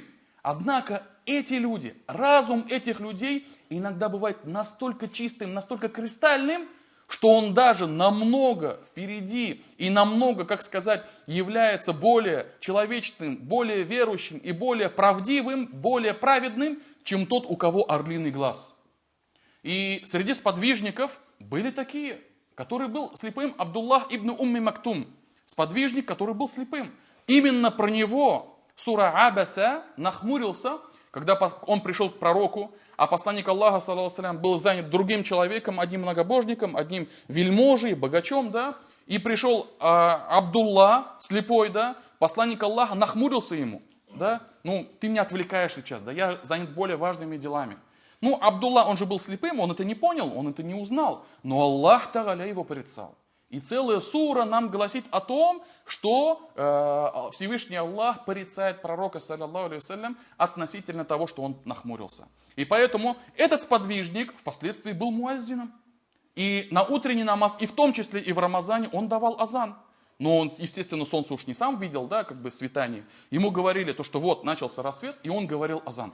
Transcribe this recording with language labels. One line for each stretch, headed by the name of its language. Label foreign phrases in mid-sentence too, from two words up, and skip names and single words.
Russian: Однако эти люди, разум этих людей иногда бывает настолько чистым, настолько кристальным, что он даже намного впереди и намного, как сказать, является более человечным, более верующим и более правдивым, более праведным, чем тот, у кого орлиный глаз. И среди сподвижников были такие, который был слепым, Абдуллах ибн Умми Мактум, сподвижник, который был слепым. Именно про него сура Абаса нахмурился, когда он пришел к пророку, а посланник Аллаха,
Arabic: صلى الله عليه وسلم,
Russian: был занят другим человеком, одним многобожником, одним вельможей, богачом, да, и пришел Абдулла, слепой, да, посланник Аллаха нахмурился ему, да, ты меня отвлекаешь сейчас, да, я занят более важными делами. Абдулла, он же был слепым, он это не понял, он это не узнал, но
Arabic: الله تعالى
Russian: его порицал. И целая сура нам гласит о том, что Всевышний Аллах порицает пророка,
Arabic: صلى الله عليه وسلم,
Russian: относительно того, что он нахмурился. И поэтому этот сподвижник впоследствии был муаззином. И на утренний намаз, и в том числе и в Рамазане, он давал азан. Но он, естественно, солнце уж не сам видел, да, как бы светание. Ему говорили то, что вот начался рассвет, и он говорил азан.